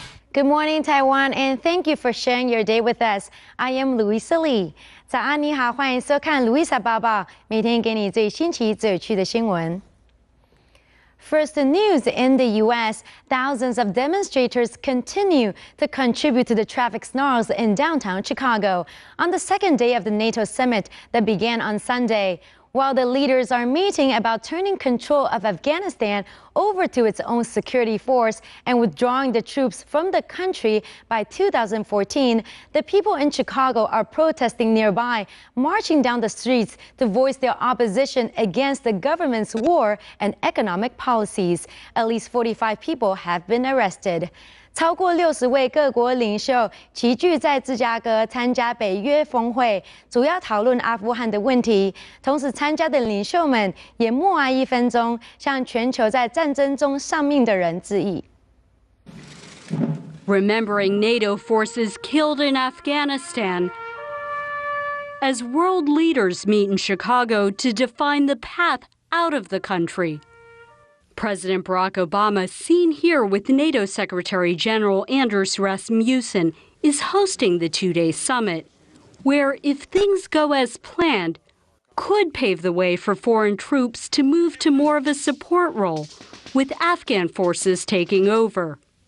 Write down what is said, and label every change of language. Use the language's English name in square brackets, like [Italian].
[English] Good morning, Taiwan, and thank you for sharing your day with us. I am Louisa Lee. [Chinese] 早安，你好，欢迎收看 Louisa 报报，每天给你最新奇、最有趣的新闻。 [English] First, the news in the U.S. Thousands of demonstrators continue to contribute to the traffic snarls in downtown Chicago on the second day of the NATO summit that began on Sunday. While the leaders are meeting about turning control of Afghanistan over to its own security force and withdrawing the troops from the country by 2014, the people in Chicago are protesting nearby, marching down the streets to voice their opposition against the government's war and economic policies. At least 45 people have been arrested. [Chinese] 超过60位各国领袖齐聚在芝加哥参加北约峰会，主要讨论阿富汗的问题。同时，参加的领袖们也默哀1分钟，向全球在战争中丧命的人致意。 [English] Remembering NATO forces killed in Afghanistan as world leaders meet in Chicago to define the path out of the country. President Barack Obama, seen here with NATO Secretary General Anders Rasmussen, is hosting the two-day summit, where, if things go as planned, could pave the way for foreign troops to move to more of a support role, with Afghan forces taking over.